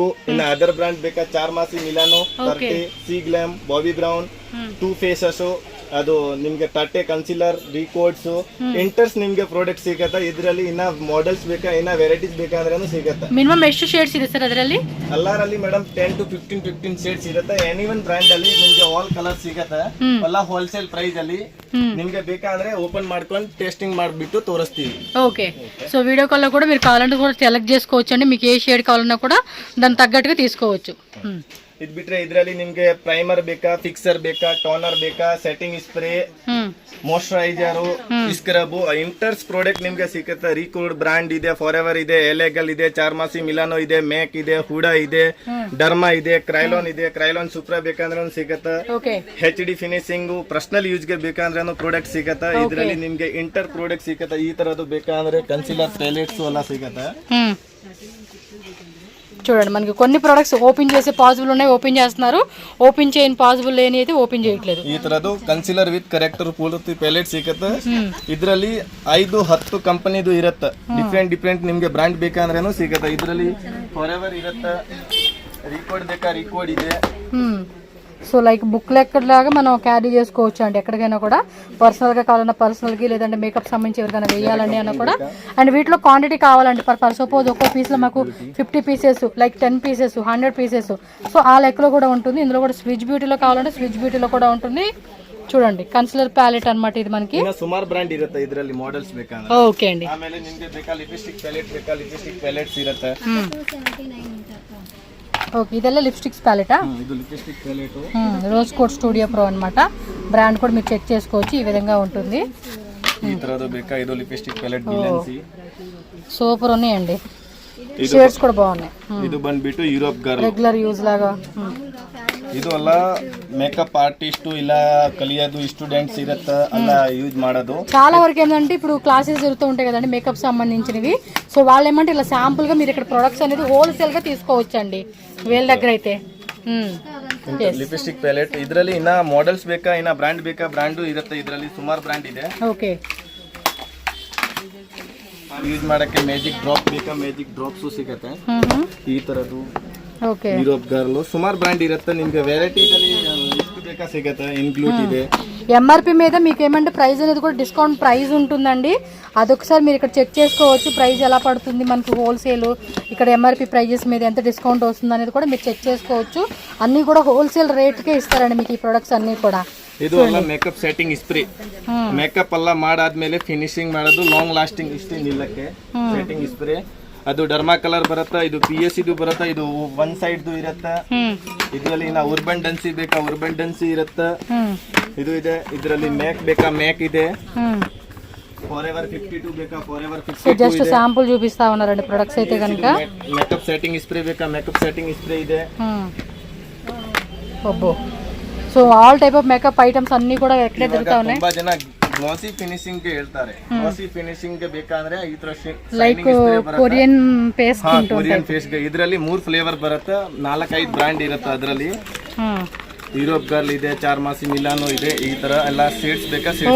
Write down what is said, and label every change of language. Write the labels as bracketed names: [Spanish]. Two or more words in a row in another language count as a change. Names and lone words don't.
[Kannada] ಇನ್ನು ಅದರ್ ಬ್ರಾಂಡ್ ಬೇಕಾ ಚಾರ್ಮಾಸಿ, ಮಿಲಾನೋ, 30, ಸಿ ಗ್ಲಾಮ್, ಬಾಬಿ ಬ್ರೌನ್, ಟೂ ಫೇಸಸ್, ಅದು ನಿಮ್ಗೆ ತಟ್ಟೆ ಕನ್ಸಿಲರ್ ರೀಕೋಡ್ಸ್ ಇಂಟರ್ಸ್ ನಿಮ್ಗೆ ಪ್ರಾಡಕ್ಟ್ ಸಿಗತ್ತೆ. ಇದರಲ್ಲಿ ಇನ್ನ ಮಾಡೆಲ್ಸ್ ಬೇಕಾ ಇನ್ನ ವೆರೈಟೀಸ್ ಬೇಕಾದ್ರೂ ಸಿಗತ್ತೆ. ಮಿನಿಮಮ್ ಎಷ್ಟು ಶೇಡ್ಸ್ ಇದೆ ಸರ್ ಅದರಲ್ಲಿ? ಎಲ್ಲರಲ್ಲಿ ಮೇಡಮ್ 10 to 15 ಶೇಡ್ಸ್ ಇರುತ್ತೆ. [English] any one brand [Kannada] ಅಲ್ಲಿ ನಿಮ್ಗೆ [English] all color [Kannada] ಸಿಗತ್ತೆ. ಎಲ್ಲ [English] wholesale price [Kannada] ಅಲ್ಲಿ ನಿಮ್ಗೆ ಬೇಕಾದ್ರೆ ಓಪನ್ ಮಾಡ್ಕೊಂಡು ಟೆಸ್ಟಿಂಗ್ ಮಾಡ್ಬಿಟ್ಟು ತೋರಿಸ್ತೀವಿ. [Telugu] ఓకే. సో వీడియో కాల్లో కూడా మీరు కావాలంటే కూడా సెలెక్ట్ చేసుకోవచ్చు అండి. మీకు ఏ షేడ్ కావాలన్నా కూడా దానికి తగ్గట్టుగా తీసుకోవచ్చు. [Kannada] ಇದ್ ಬಿಟ್ರೆ ಇದ್ರಲ್ಲಿ ನಿಮ್ಗೆ ಪ್ರೈಮರ್ ಬೇಕಾ, ಫಿಕ್ಸರ್ ಬೇಕಾ, ಟೋನರ್ ಬೇಕಾ, [English] setting spray, [Kannada] ಮಾಯಿಶ್ಚರೈಸರ್, ಸ್ಕ್ರಬ್, ಇಂಟರ್ಸ್ ಪ್ರಾಡಕ್ಟ್ ನಿಮ್ಗೆ ಸಿಗುತ್ತೆ. ರೀಕೋಡ್ ಬ್ರಾಂಡ್ ಇದೆ, ಫಾರ್ ಎವರ್ ಇದೆ, ಎಲೆಗಲ್ ಇದೆ, ಚಾರ್ಮಾಸಿ ಮಿಲಾನೋ ಇದೆ, ಮೇಕ್ ಇದೆ, ಹುಡಾ ಇದೆ, ಡರ್ಮಾ ಇದೆ, ಕ್ರೈಲಾನ್ ಇದೆ. ಕ್ರೈಲಾನ್ ಸೂಪ್ರಾ ಬೇಕಂದ್ರೆ ಸಿಗತ್ತೆ. [English] HD finishing personal use [Kannada] ಗೆ ಬೇಕಂದ್ರೆ ಪ್ರಾಡಕ್ಟ್ ಸಿಗತ್ತೆ. ಇದ್ರಲ್ಲಿ ನಿಮ್ಗೆ ಇಂಟರ್ ಪ್ರಾಡಕ್ಟ್ ಸಿಗತ್ತೆ. ಈ ತರದ್ದು ಬೇಕಂದ್ರೆ [English] concealer palettes [Kannada] ಎಲ್ಲ ಸಿಗತ್ತೆ. [Telugu] చూడండి మనకి కొన్ని ప్రొడక్ట్స్ ఓపెన్ చేసే పాసిబుల్ ఉన్నాయి, ఓపెన్ చేస్తున్నారు. ఓపెన్ చేయని పాసిబుల్ లేని అయితే ఓపెన్ చేయట్లేదు. [Kannada] ಈ ತರದ್ದು [English] concealer with corrector [Kannada] ಪೂರ್ತಿ ಪ್ಯಾಲೆಟ್ ಸಿಗತ್ತೆ. ಇದರಲ್ಲಿ 5-10 ಕಂಪನಿದು ಇರುತ್ತೆ. ಡಿಫ್ರೆಂಟ್ ನಿಮ್ಗೆ ಬ್ರಾಂಡ್ ಬೇಕಂದ್ರೇನು ಸಿಗತ್ತೆ. ಇದರಲ್ಲಿ ಫಾರ್ ಎವರ್ ಇರುತ್ತೆ. ರಿಕೋಡ್ ಬೇಕಾ ರಿಕೋಡ್ ಇದೆ. [Telugu] సో [English] like book [Telugu] లెక్కలాగా మనం క్యారీ చేసుకోవచ్చు అండి. ఎక్కడికైనా కూడా పర్సనల్గా కావాలన్నా పర్సనల్కి, లేదంటే మేకప్ సంబంధించి ఎవరికైనా వేయాలండి అన్న కూడా. అండ్ వీటిలో క్వాంటిటీ కావాలండి. [English] per suppose [Telugu] ఒక్కో పీస్లో మాకు [English] 50 pieces, like 10 pieces, 100 pieces, [Telugu] సో ఆ లెక్కలో కూడా ఉంటుంది. ఇందులో కూడా స్విచ్ బ్యూటీలో కావాలంటే స్విచ్ బ్యూటీలో కూడా ఉంటుంది. చూడండి [English] concealer palette [Telugu] అన్నమాట ఇది మనకి. [Kannada] ಸುಮಾರು ಬ್ರಾಂಡ್ ಇರುತ್ತೆ ಇದರಲ್ಲಿ ಮಾಡೆಲ್ಸ್ ಬೇಕಂದ್ರೆ. [Telugu] ఓకే అండి. [Kannada] ಆಮೇಲೆ ನಿಮಗೆ ಬೇಕಾ [English] lipstick palette [Kannada] ಬೇಕಾ, [English] lipstick palettes [Kannada] ಇರುತ್ತೆ. ఓకే, ಇದೆಲ್ಲ ಲಿಪ್ಸ್ಟಿಕ್ಸ್ ప్యాలెటా? ಇದು [English] lipstick palette [Telugu] రోజ్ కోట్ స్టూడియో ప్రో అన్నమాట. బ్రాండ్ కూడా మీరు చెక్ చేసుకోవచ్చు. ఈ విధంగా ఉంటుంది. [Kannada] ಈ ತರದ್ದು ಬೇಕಾ. ಇದು [English] lipstick palette [Kannada] ಬಿಲೆನ್ಸಿ [Telugu] సూపర్ ఉన్నాయండి. షేడ్స్ కూడా బాగున్నాయి. [Kannada] ಇದು ಬಂದ್ಬಿಟ್ಟು ಯುರೋಪ್ ಗರ್ಲ್ [English] regular use [Telugu] లాగా. ಇದು ಎಲ್ಲ [English] makeup artist [Telugu] ఇలా కలియదు స్టూడెంట్స్ ఇరತ್ತ అలా యూజ్ ಮಾಡೋದು. చాలా వరకు ఏంటంటే ఇప్పుడు క్లాసెస్ జరుగుతూ ఉంటాయి కదండి మేకప్ సంబంధించినవి. సో వాళ్ళు ఏమంటే ఇలా శాంపుల్ గా మీరు ఇక్కడ ప్రొడక్ట్స్ అనేది హోల్సేల్ గా తీసుకోవచ్చండి వీళ్ళ దగ్గర అయితే. [English] lipstick palette [Kannada] ಇದರಲ್ಲಿ ಇನ್ನ ಮಾಡೆಲ್ಸ್ ಬೇಕಾ ಇನ್ನ ಬ್ರಾಂಡ್ ಬೇಕಾ, ಬ್ರಾಂಡ್ ಇರುತ್ತೆ. ಇದರಲ್ಲಿ ಸುಮಾರು ಬ್ರಾಂಡ್ ಇದೆ. ಓಕೆ. ಯೂಸ್ ಮಾಡಕ್ಕೆ ಮ್ಯಾಜಿಕ್ ಡ್ರಾಪ್ ಬೇಕಾ, ಮ್ಯಾಜಿಕ್ ಡ್ರಾಪ್ಸ್ ಸಿಗುತ್ತೆ. ಈ ತರದ್ದು [Telugu] ఓకే. [Kannada] యూరోప్ గర్ల్ సుమారు బ్రాండ్ ఇರುತ್ತೆ. ನಿಮಗೆ ವೆರೈಟೀಸ್ ಅಲ್ಲಿ ಎಷ್ಟು ಬೇಕಾ ಸಿಗುತ್ತೆ. ಇನ್ಕ್ಲೂಡ್ ಇದೆ. [Telugu] ఎంఆర్పి మీద మీకు ఏమంటే ప్రైస్ అనేది కూడా [English] discount price [Telugu] ఉంటుందండి. అదొకసారి మీరు ఇక్కడ చెక్ చేసుకోవచ్చు. ప్రైస్ ఎలా పడుతుంది మనకి హోల్సేల్, ఇక్కడ [English] MRP prices [Telugu] మీద ఎంత డిస్కౌంట్ వస్తుంది అనేది కూడా మీరు చెక్ చేసుకోవచ్చు. అన్నీ కూడా హోల్సేల్ రేట్కే ఇస్తారండి మీకు ఈ ప్రొడక్ట్స్ అన్నీ కూడా. [Kannada] ಇದು ಎಲ್ಲ [English] makeup setting spray. [Kannada] ಮೇಕಪ್ ಎಲ್ಲ ಮಾಡಾದ್ಮೇಲೆ ಫಿನಿಶಿಂಗ್ ಮಾಡೋದು [English] long lasting [Kannada] ಇಷ್ಟೇ ನಿಲ್ಲಕ್ಕೆ [English] setting spray. [Kannada] ಅದು ಡರ್ಮಾ ಕಲರ್ ಬರುತ್ತಾ, ಇದು PS ಇದು ಬರುತ್ತಾ, ಇದು [English] one side [Kannada] ಇರುತ್ತೆ. ಇದರಲ್ಲಿ ನಾ ಉರ್ಬನ್ ಡೆನ್ಸಿ ಬೇಕಾ, ಉರ್ಬನ್ ಡೆನ್ಸಿ ಇರುತ್ತೆ. ಇದು ಇದೆ. ಇದರಲ್ಲಿ ಮೇಕ್ ಬೇಕಾ, ಮೇಕ್ ಇದೆ. ఫార్ ఎవర్ 52 ಬೇಕಾ, ఫార్ ఎవర్ 52 [Telugu] జస్ట్ శాంపుల్ చూపిస్తా ఉన్నారండి ప్రొడక్ట్స్ అయితే కనుక. [English] makeup setting spray [Kannada] ಬೇಕಾ, [English] makeup setting spray [Kannada] ಇದೆ. [Telugu] అబ్బో. సో [English] all type of makeup items [Telugu] అన్ని కూడా ఎక్కడే దొరుకుతా ఉన్నాయి. [Kannada] ತುಂಬಾ ಜನ [English] glossy finishing [Kannada] ಗೆ ಹೇಳ್ತಾರೆ. [English] glossy finishing [Kannada] ಗೆ ಬೇಕಾದ್ರೆ ಈ ತರ [English] like Korean paste [Kannada] ಉಂಟು. [English] Korean paste [Kannada] ಗೆ ಇದರಲ್ಲಿ 3 ಫ್ಲೇವರ್ ಬರುತ್ತೆ. 4-5 ಬ್ರಾಂಡ್ ಇರುತ್ತೆ ಅದರಲ್ಲಿ. ಯುರೋಪ್ ಗರ್ಲ್ ಇದೆ, ಚಾರ್ಮಾಸಿ ಮಿಲಾನೋ ಇದೆ. ಈ ತರ ಎಲ್ಲ ಶೇಡ್ಸ್ ಬೇಕಾ ಶೇಡ್ಸ್